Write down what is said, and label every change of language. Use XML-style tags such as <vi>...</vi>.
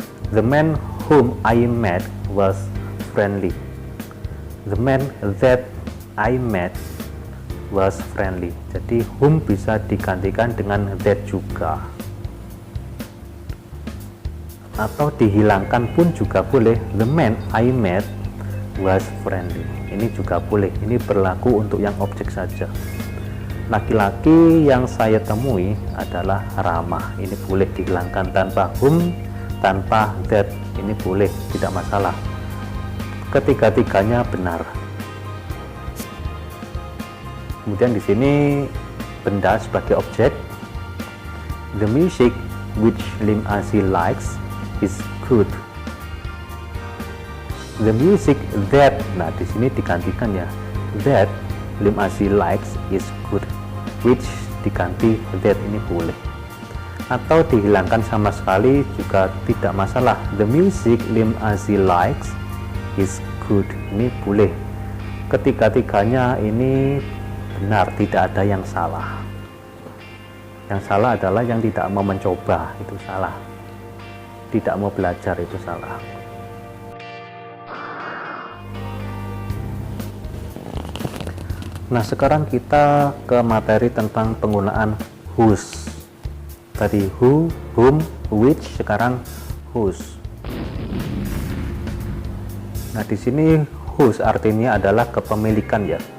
<en>The man whom I met was friendly. The man that I met was friendly.</en> <id>Jadi whom bisa digantikan dengan that juga, atau dihilangkan pun juga boleh.</id> <en>The man I met was friendly.</en> <id>Ini juga boleh. Ini berlaku untuk yang objek saja. Laki-laki yang saya temui adalah ramah. Ini boleh dihilangkan tanpa whom, tanpa that. Ini boleh, tidak masalah. Ketiga-tiganya benar. Kemudian di sini benda sebagai objek.</id> <en>The music which Lim Asi likes is good. The music that,</en> <id>nah di sini digantikan ya,</id> <en>that Lim Asi likes is good, which</en> <id>diganti</id> <en>that.</en> <id>Ini boleh. Atau dihilangkan sama sekali juga tidak masalah.</id> <en>The music Lim Asi likes is good.</en> <id>Ini boleh. Ketiga-tiganya ini benar, tidak ada yang salah. Yang salah adalah yang tidak mau mencoba, itu salah. Tidak mau belajar, itu salah. Nah, sekarang kita ke materi tentang penggunaan whose. Tadi who, whom, which, sekarang whose. Nah, di sini whose artinya adalah kepemilikan ya.</id>